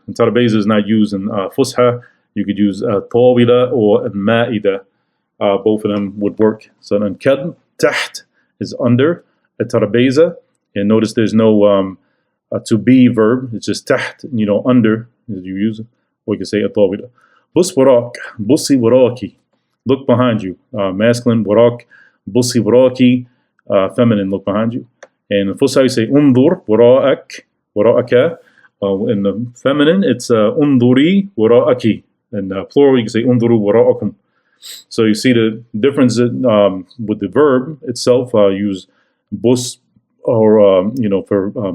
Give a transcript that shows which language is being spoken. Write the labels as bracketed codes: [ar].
[en] And tarabeza is not used in Fusha. You could use طاولة or المائدة. Both of them would work. So [ar] الكلب تحت [en] is under الترابيزة, and notice there's no to be verb. It's just تحت, under as you use it. Or you can say الطاولة. [ar] بص وراك, بصي وراكي. [en] Look behind you. [ar] Masculine وراك, بصي وراكي. [en] Feminine, look behind you. And in Fusha you say [ar] انظر وراءك. [en] In the feminine it's [ar] انظري وراءك. [en] In plural you can say [ar] انظروا وراءكم. [en] So you see the difference with the verb itself. Use bus or for